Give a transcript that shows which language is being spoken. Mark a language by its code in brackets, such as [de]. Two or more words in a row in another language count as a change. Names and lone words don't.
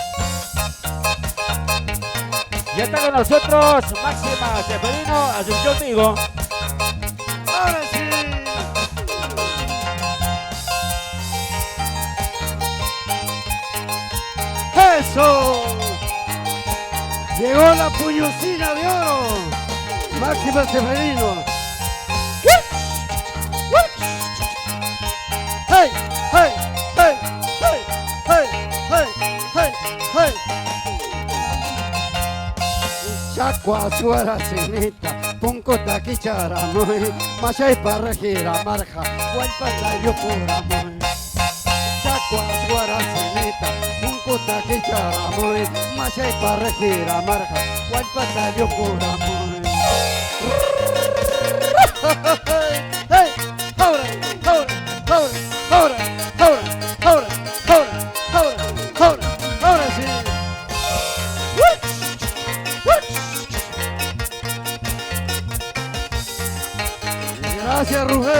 [es] Ya está con nosotros Máxima Seferino, Asunción Vigo. ¡Ahora sí! ¡Eso! Llegó la puñocina de oro. Máxima Seferino. ¡Hey! ¡Hey! ¡Hey! ¡Hey! ¡Hey! ¡Hey! ¡Hey! ¡Hey! [qu] Chacua suara sinita, punko taki charamoy, mashay parajira marja, walpata yo puramoy. Chacua suara sinita, punko taki charamoy, mashay parajira marja, walpata yo puramoy. [es] Hey, ahora, ahora, ahora, ahora, ahora, ahora, ahora, ahora, ahora, ahora sí. Gracias, Rugel.